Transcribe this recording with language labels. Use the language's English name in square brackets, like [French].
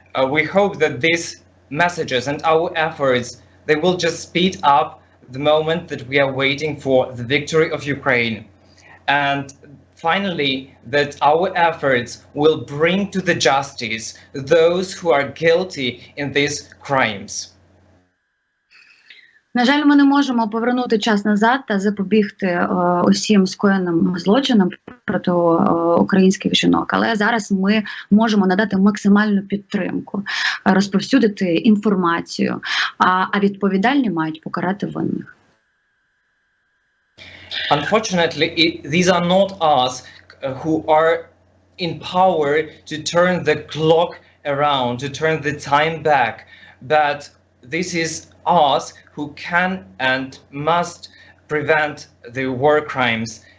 [English] We hope that these messages and our efforts, they will just speed up the moment that we are waiting for the victory of Ukraine. And finally, that our efforts will bring to the justice those who are guilty in these crimes. [Ukrainian] На жаль, ми не можемо повернути час назад та запобігти усім скоєним злочинам проти українських жінок. Але зараз ми можемо надати максимальну підтримку, розповсюдити інформацію, а відповідальні мають покарати винних. [English] Unfortunately, these are not us who are in power to turn the clock around, to turn the time back, but this is us who can and must prevent the war crimes.